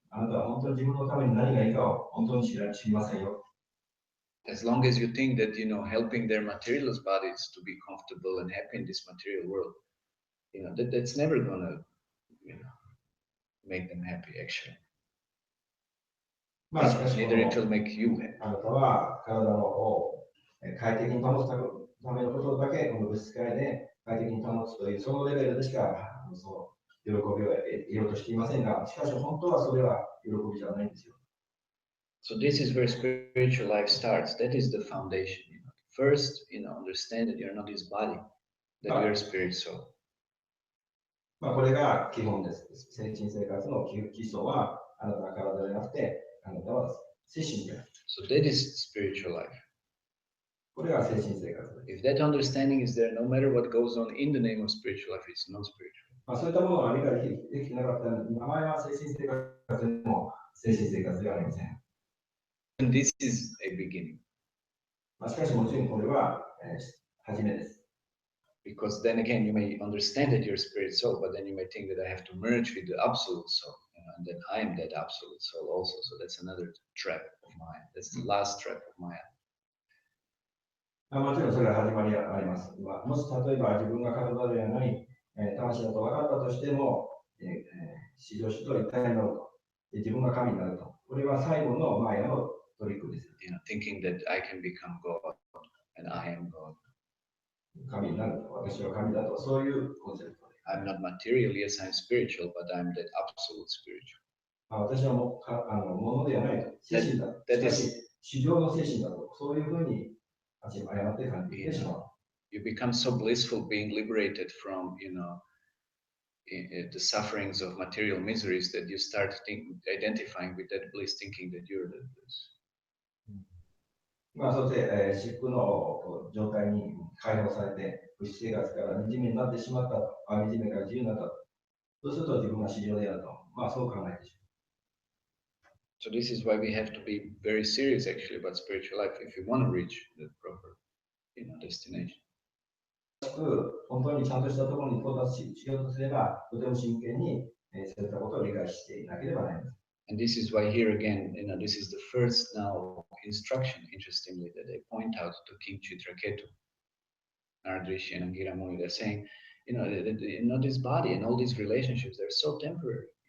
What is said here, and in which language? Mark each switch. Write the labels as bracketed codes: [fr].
[ja] あなたは本当に自分のために何がいいかを本当に知りませんよ。 [en] As long as you think that, helping their materialist bodies to be comfortable and happy in this material world, that's never gonna, make them happy actually. [ja] しかし [en] Neither it will make you happy. [ja] あなたは体のを快適に保つためのことだけこの物質界で快適に保つというそのレベルでしかその喜びを得ようとしていませんが、しかし本当はそれは喜びじゃないんですよ。 [en] So this is where spiritual life starts. That is the foundation. First, understand that you're not this body, that you're spirit soul. [ja] これが基本です。精神生活の基礎はあなたは体でなくて、あなたは精神である。 [en] So that is spiritual life. [ja] これが精神生活です。 [en] If that understanding is there, no matter what goes on in the name of spiritual life, it's not spiritual. [ja] そういったものが理解できてなかったら、名前は精神生活でも精神生活ではありません。 [en] And this is a beginning. [ja] しかしもちろんこれは、初めです。 [en] Because then again, you may understand that you're spirit soul, but then you may think that I have to merge with the absolute soul, and then I am that absolute soul also. So that's another trap of mine. That's the last trap of mine. [ja] もちろんそれは始まりがあります。もし例えば自分が体ではない、魂だと分かったとしても、至上主と一体になると。自分が神になると。これは最後のマヤのトリックです。 [en] Thinking that I can become God and I am God. [ja] 神になると。私は神だと。そういうコンセプトで。 [en] I'm not material, yes, I'm spiritual, but I'm that absolute spiritual. [ja] 私はものではないと。精神だ。しかし、至上の精神だと。そういうふうに誤って感じてしまう。 [en] You become so blissful being liberated from, the sufferings of material miseries that you start identifying with that bliss, thinking that you're that bliss. [ja] そして、疾苦の状態に解放されて、物質生活から惨めになってしまったと。惨めから自由になったと。そうすると自分が至上であると。そう考えてしまう。 [en] So this is why we have to be very serious actually about spiritual life if you want to reach the proper, destination. [ja] 本当にちゃんとしたところに到達しようとすれば、とても真剣にそういったことを理解していなければなりません。 [en] And this is why here again, this is the first now instruction, interestingly, that they point out to King Chitraketu, Nardrishi and Angira Muni. They're saying, this body and all these relationships, they're so temporary.